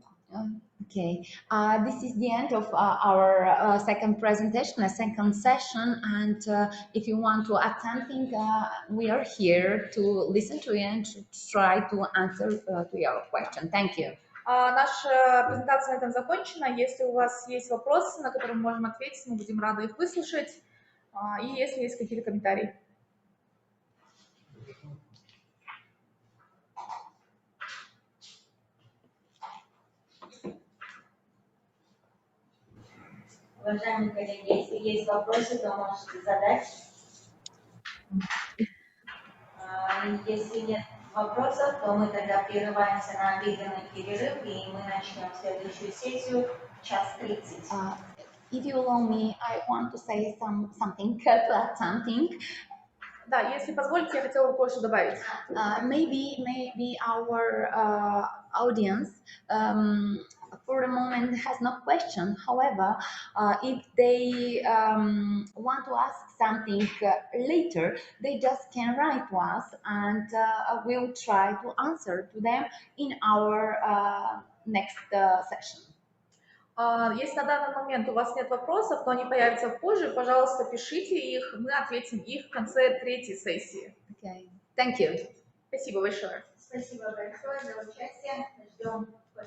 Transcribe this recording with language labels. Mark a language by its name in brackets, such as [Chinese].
[English] Okay, this is the end of our second presentation, a second session, and if you want to add something, we are here to listen to you and to try to answer to your question. Thank you. [Russian] Наша презентация на этом закончена. Если у вас есть вопросы, на которые мы можем ответить, мы будем рады их выслушать. И если есть какие-то комментарии. Уважаемые коллеги, если есть вопросы, то можете задать. Если нет вопросов, то мы тогда прерываемся на обеденный перерыв, и мы начнем следующую сессию в 1:30. [English] If you allow me, I want to say something, to add something. [Russian] Да, если позволите, я хотела бы кое-что добавить. [English] Maybe our audience for the moment has no question. However, if they want to ask something later, they just can write to us, and we'll try to answer to them in our next session. [Russian] Если на данный момент у вас нет вопросов, но они появятся позже, пожалуйста, пишите их, мы ответим их в конце третьей сессии. [English] Okay. Thank you. [Russian] Спасибо большое. Спасибо большое за участие. Ждем